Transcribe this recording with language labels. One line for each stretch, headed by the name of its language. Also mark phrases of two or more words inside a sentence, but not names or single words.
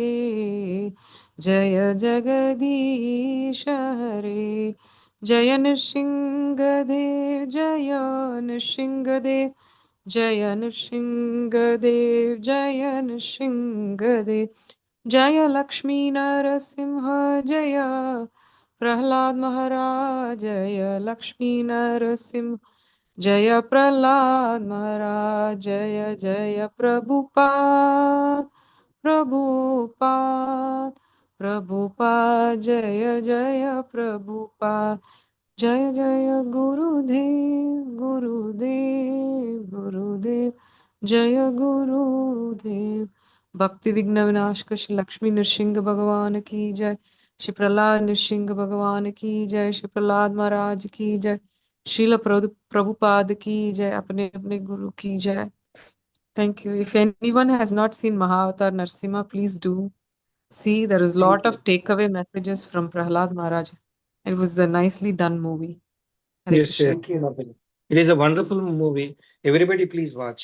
Hindi: जय जगदीश हरे जय नृसिंहदेव जय नृसिंहदेव जय नृसिंहदेव जय नृसिंहदेव जय लक्ष्मी नरसिंह जय प्रहलाद महाराज जय लक्ष्मी नरसिंह जय प्रहलाद महाराज जय जय प्रभुपाद प्रभुपाद प्रभुपाद जय जय प्रभुपाद जय जय गुरुदेव गुरुदेव गुरुदेव जय गुरुदेव भक्ति विघ्न विनाशक श्री लक्ष्मी नृसिंह भगवान की जय श्री प्रहलाद नृसिंह भगवान की जय श्री प्रहलाद महाराज की जय श्रील प्रभुपाद की जय अपने अपने गुरु की जय
English: Thank you. If anyone has not seen Mahavatar Narsimha, please do see. There is a lot of takeaway messages from Prahlad Maharaj. It was a nicely done movie. Hare Yes, Krishna. yes. Thank you. It is a wonderful movie. Everybody, please watch.